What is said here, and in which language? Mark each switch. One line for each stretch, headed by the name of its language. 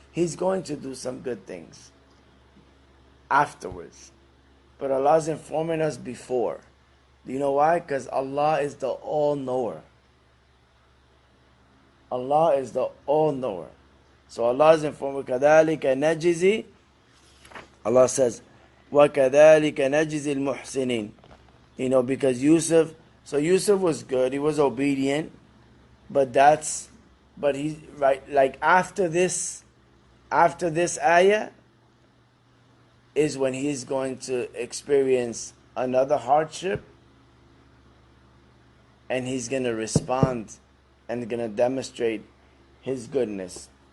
English: He's going to do some good things afterwards, but Allah is informing us before. Do you know why? Because Allah is the all-knower. Allah is the all-knower. So Allah is informing,
Arabic: كَذَلِكَ نَجِزِي.
English: Allah says,
Arabic: وَكَذَلِكَ نَجِزِي الْمُحْسِنِينَ.
English: Because Yusuf was good, he was obedient, but he's right, like after this ayah is when he's going to experience another hardship, and he's going to respond and going to demonstrate his goodness.